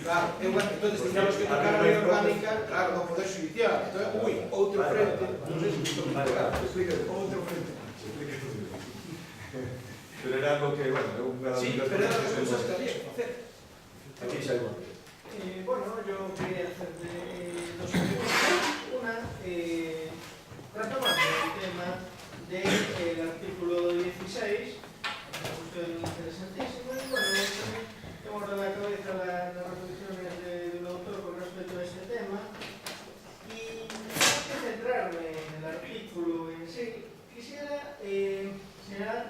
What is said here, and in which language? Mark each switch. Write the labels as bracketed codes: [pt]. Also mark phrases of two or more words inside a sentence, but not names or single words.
[gl] Claro, entón teníamos que tocar a lei orgánica, claro, do Poder Judicial. Entón, outro frente, non sei se vos tengo que explicar, outro frente. Pero era algo que, bueno, é un grado de... Sí, pero era as cousas que había que facer. Aquí xa hai bueno. Bueno, [es] yo quería hacer dos preguntas. Una, retomando el tema del artículo 16, una cuestión interesantísima, y bueno, tengo en la cabeza las reflexiones del autor con respecto a este tema, y antes de centrarme en el artículo en sí, quisiera, si me